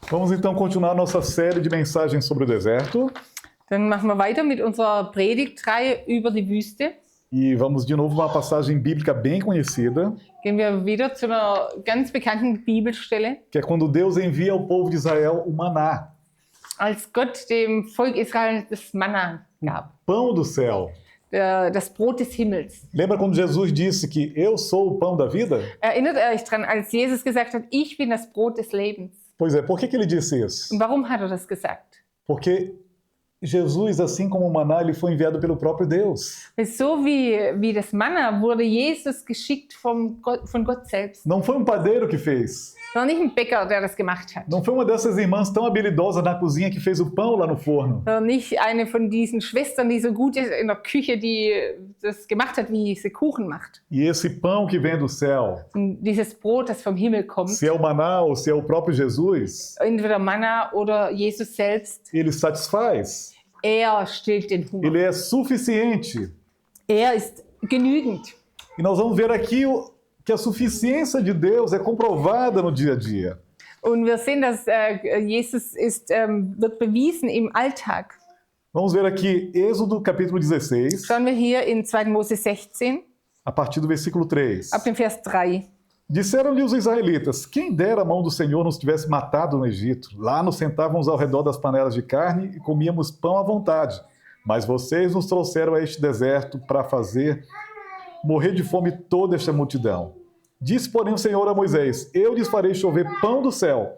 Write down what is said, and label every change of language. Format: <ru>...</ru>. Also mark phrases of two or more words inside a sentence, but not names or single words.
<pt>Vamos então continuar nossa série de mensagens sobre o deserto.</pt> <de>Dann machen wir weiter mit unserer Predigtreihe über die Wüste.</de> <pt>E vamos de novo uma passagem bíblica bem conhecida,</pt> <de>Gehen wir wieder zu einer ganz bekannten Bibelstelle,</de> <pt>que é quando Deus envia ao povo de Israel o maná,</pt> <de>als Gott dem Volk Israel das Manna gab,</de> <pt>pão do céu.</pt> <de>das Brot des Himmels.</de> <pt>Lembra quando Jesus disse que eu sou o pão da vida?</pt> <de>Erinnert ihr euch dran, als Jesus gesagt hat, ich bin das Brot des Lebens?</de> <pt>Pois é, por que ele disse isso?</pt> <de>Und warum hat er das gesagt?</de> <pt>Porque Jesus, assim como o maná, ele foi enviado pelo próprio Deus.</pt> <de>So wie das Manna wurde Jesus geschickt von Gott selbst.</de> <pt>Não foi um padeiro que fez.</pt> <de>War nicht ein Bäcker, der das gemacht hat.</de> <pt>Não foi uma dessas irmãs tão habilidosas na cozinha que fez o pão lá no forno.</pt> <de>War nicht eine von diesen Schwestern, die so gut ist in der Küche, die das gemacht hat, wie sie Kuchen macht.</de> <pt>E esse pão que vem do céu,</pt> <de>Und dieses Brot, das vom Himmel kommt,</de> <pt>se é o maná ou se é o próprio Jesus,</pt> <de>entweder Manna oder Jesus selbst,</de> <pt>ele satisfaz.</pt> <de>stillt den Hunger.</de> <pt>Ele é suficiente.</pt> <de>Ist genügend.</de> <pt>E nós vamos ver aqui que a suficiência de Deus é comprovada no dia a dia.</pt> <de>Und wir sehen, dass Jesus wird bewiesen im Alltag.</de> <pt>Vamos ver aqui Êxodo capítulo 16,</pt> <de>Schauen wir hier in 2. Mose 16,</de> <pt>a partir do versículo 3.</pt> <de>ab dem Vers 3.</de> <pt>Disseram-lhe os israelitas: quem dera a mão do Senhor nos tivesse matado no Egito. Lá nos sentávamos ao redor das panelas de carne e comíamos pão à vontade. Mas vocês nos trouxeram a este deserto para fazer morrer de fome toda esta multidão. Disse, porém, o Senhor a Moisés: eu lhes farei chover pão do céu.</pt>